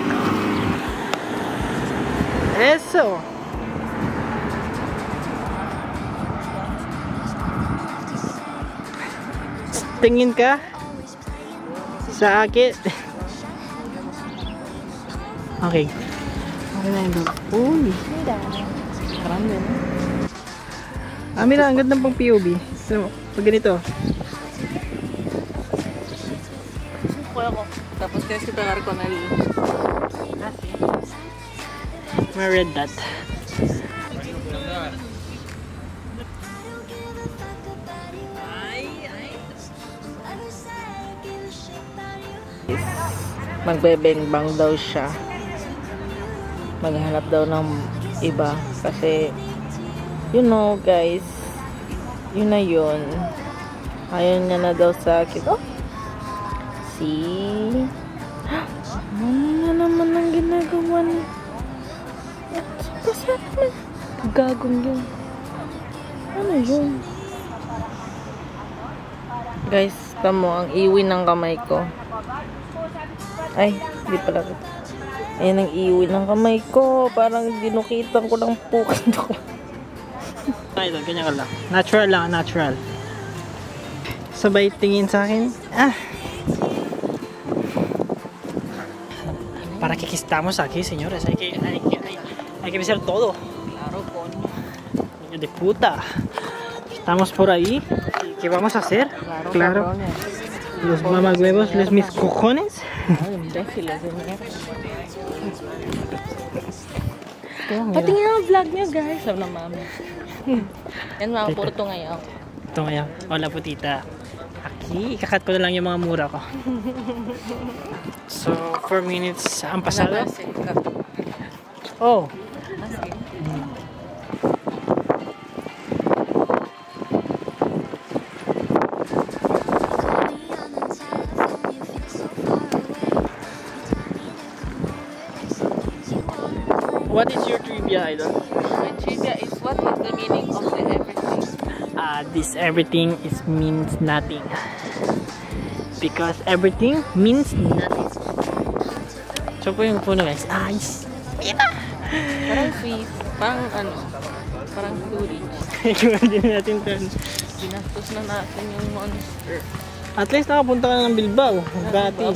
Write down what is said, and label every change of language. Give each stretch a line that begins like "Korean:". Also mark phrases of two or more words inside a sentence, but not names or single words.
Spanish: Eso!
Filipino: Tingin ka sa akin. Okay. Okay na yung dog. Uy! Parang din. Ah, mira, ang ganda pang POV. So, pag ganito.
Spanish: Juego. Tapos tienes que pegar con el... Así.
Filipino: May red dot. Magbe-bang daw siya. Maghanap daw ng iba. Kasi,
English: you know guys,
Filipino: yun na yun. Ayaw niya na daw sa akin. Oh! See? Ano na naman ang ginagawa niya? Gagong yun. Ano yun? Guys, tamo ang iwi ng kamay ko. Ay, di pala. Ayan ang iwi ng kamay ko. Parang dinukitan ko ng pukan ko. Ay, ganyan ka lang. Natural lang, natural. Sabay tingin sa akin. Ah!
Spanish: Para que estamos aquí, señores. Hay que hacer todo. Claro, coño. Niño de puta. Estamos por ahí. ¿Qué vamos a hacer? Claro. Los mamagüevos, los mis cojones. Ay, imbéciles de mierda.
Filipino: Patingin ang vlog niyo, guys. Sabi ng mami. Yan, mga puro to ngayon. Ito ngayon.
Spanish: Hola, putita. Aquí,
Filipino: ikakat ko na lang yung mga mura ko. So, 4 minutes ang pasado. Oh.
English: What is your trivia, idol? My trivia is, what is the meaning of the everything? This everything means nothing. Because everything means nothing.
Filipino: So po yung puno guys. Ice. Parang Swiss. Parang ano? Parang storage. Ikuha din natin ito. Ginastos na natin yung monster. At least nakapunta ka na ng Bilbao.
Spanish: Gratis.